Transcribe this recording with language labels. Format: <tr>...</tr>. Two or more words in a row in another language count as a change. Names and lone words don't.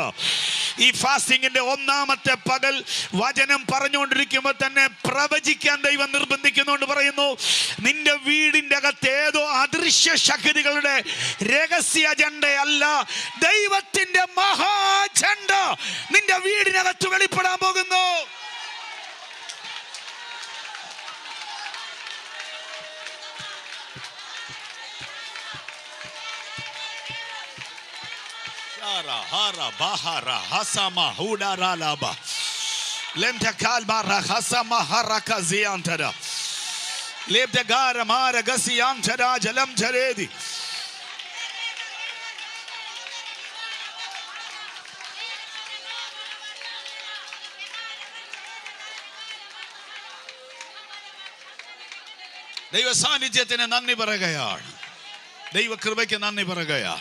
<ml>ഈ ഫാസ്റ്റിങ്ങിന്റെ ഒന്നാമത്തെ പകൽ വചനം പറഞ്ഞുകൊണ്ടിരിക്കുമ്പോൾ തന്നെ പ്രവചിക്കാൻ ദൈവം നിർബന്ധിക്കുന്നുകൊണ്ട് പറയുന്നു, നിന്റെ വീടിൻ്റെ അകത്ത് ഏതോ അദൃശ്യ ശക്തികളുടെ രഹസ്യ അജണ്ടയല്ല, ദൈവത്തിന്റെ മഹാ അജണ്ട നിന്റെ വീടിനകത്ത് വെളിപ്പെടാൻ പോകുന്നു. Hara bahara hasama hudara laba lemta kalbara hasama harakaziantara lemta gara mara gasiantara jalam jaredi ദൈവ സാന്നിധ്യത്തിന് നന്ദി പറയുകയാണ്. ദൈവ കൃപയ്ക്ക് നന്ദി പറയുകയാണ്.</ml>